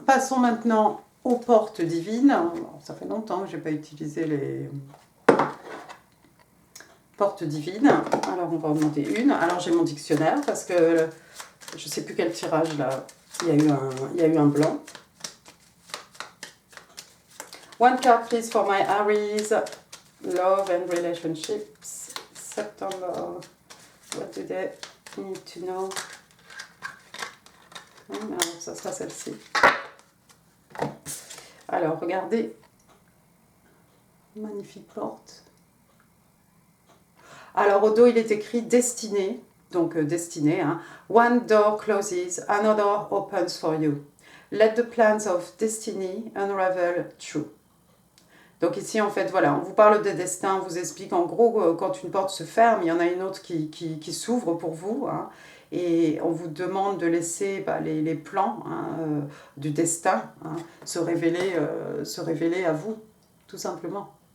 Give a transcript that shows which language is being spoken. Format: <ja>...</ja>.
<fr>Passons maintenant aux portes divines. Ça fait longtemps que je n'ai pas utilisé les portes divines. Alors, on va en demander une. Alors, j'ai mon dictionnaire parce que je ne sais plus quel tirage là. Il y a eu un blanc.</fr> <en>One card, please, for my Aries. Love and relationships. September. What do they need to know?</en> <fr>Alors, ça sera celle-ci. Alors, regardez. Magnifique porte. Alors, au dos, il est écrit Destinée. Donc, destinée. Hein.</fr> <en>One door closes, another opens for you. Let the plans of destiny unravel true.</en> <fr>Donc ici, en fait, voilà, on vous parle des destins, on vous explique en gros, quand une porte se ferme, il y en a une autre qui s'ouvre pour vous. Hein, et on vous demande de laisser les plans hein, du destin hein, se révéler à vous, tout simplement.</fr>